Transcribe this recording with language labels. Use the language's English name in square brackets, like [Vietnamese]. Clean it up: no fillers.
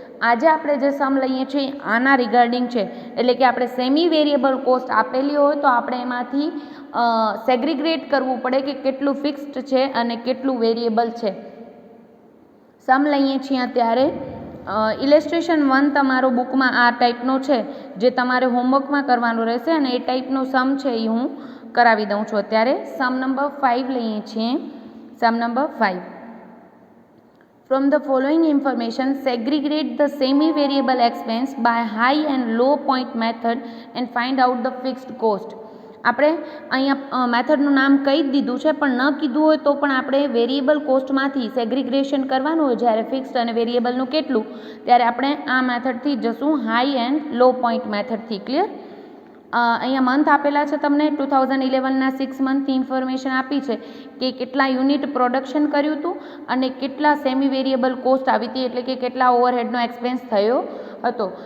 [Gujarati] આજે આપણે જે સમ લઈએ છીએ આના રિગાર્ડિંગ છે. એટલે કે આપણે સેમી વેરિયેબલ કોસ્ટ આપેલી હોય તો આપણે એમાંથી સેગ્રીગ્રેટ કરવું પડે કે કેટલું ફિક્સ્ડ છે અને કેટલું વેરિયેબલ છે. સમ લઈએ છીએ અત્યારે ઇલેસ્ટ્રેશન 1 તમારો બુકમાં આ ટાઈપનો છે, જે તમારે હોમવર્કમાં કરવાનું રહેશે અને એ ટાઈપનો સમ છે એ હું કરાવી દઉં છું. અત્યારે સમ નંબર 5 લઈએ છીએ. સમ number 5. [English] From the following information, segregate the semi-variable expense by high and low point method and find out the fixed cost. [Gujarati] આપણે અહીંયા મેથડનું નામ કહી જ દીધું છે, પણ ન કીધું હોય તો પણ આપણે વેરિયેબલ કોસ્ટમાંથી સેગ્રીગ્રેશન કરવાનું હોય જ્યારે ફિક્સ્ડ અને વેરિયેબલનું કેટલું, ત્યારે આપણે આ મેથડથી જશું, high and law point મેથડથી. Clear? અહીંયા મંથ આપેલા છે તમને 2011ના 6 મંથની ઇન્ફોર્મેશન આપી છે કે કેટલા યુનિટ પ્રોડક્શન કર્યું હતું અને કેટલા સેમી વેરિયેબલ કોસ્ટ આવી હતી, એટલે કે કેટલા ઓવરહેડનો એક્સપેન્સ થયો હતો.